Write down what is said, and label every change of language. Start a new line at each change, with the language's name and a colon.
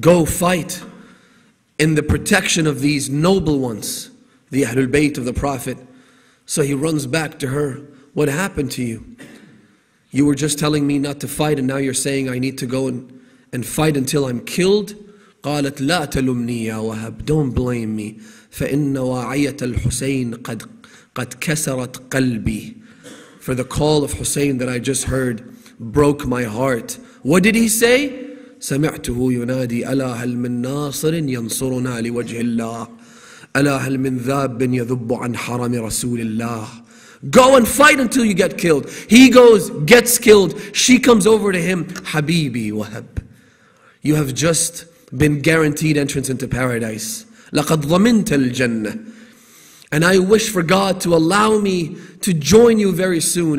English: Go fight in the protection of these noble ones, the Ahlul Bayt of the Prophet. So he runs back to her. What happened to you? You were just telling me not to fight, and now you're saying I need to go and fight until I'm killed?
Arabic: قالت لا تلمني يا وهب.
English: Don't blame me.
Arabic: فإن واعية الحسين قد كسرت قلبي.
English: For the call of Hussein that I just heard broke my heart. What did he say?
Arabic: سمعته ينادي ألا هل من ناصر ينصرنا لوجه الله ألا هل من ذاب يذب عن حرم رسول الله.
English: Go and fight until you get killed. He goes, gets killed. She comes over to him. Habibi Wahab, you have just been guaranteed entrance into paradise.
Arabic: لَقَدْ ضَمِنْتَ الْجَنَّةِ.
English: And I wish for God to allow me to join you very soon.